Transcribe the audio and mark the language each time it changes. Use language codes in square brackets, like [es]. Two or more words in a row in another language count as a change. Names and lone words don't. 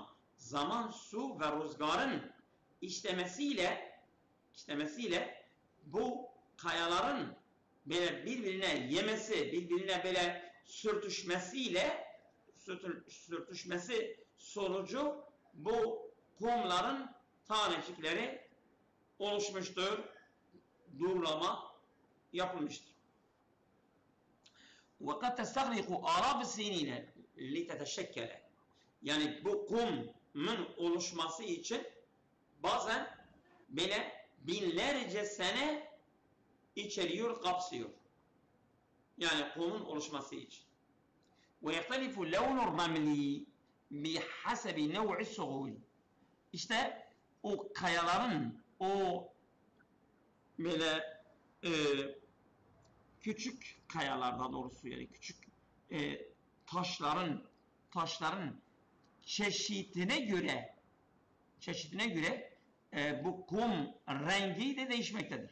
[tr] Zaman, su ve rüzgarın işlemesiyle bu kayaların böyle birbirine yemesi, birbirine böyle sürtüşmesi sonucu bu kumların tanecikleri oluşmuştur, durulama yapılmıştır. [ar] وَقَدْ تَسْتَغْرِقُ آلَافِ السِّنِينَ لِتَتَشَكَّلَ. [tr] Yani bu kumun oluşması için bazen böyle binlerce sene içeriyor, kapsıyor. Yani kumun oluşması için. [ar] وَيَخْتَلِفُ لَوْنُ الرَّمْلِ بِحَسَبِ نَوْعِ الصُّغُورِ. [tr] İşte o kayaların, o böyle küçük kayalar, doğrusu yani küçük taşların çeşidine göre bu kum rengi de değişmektedir.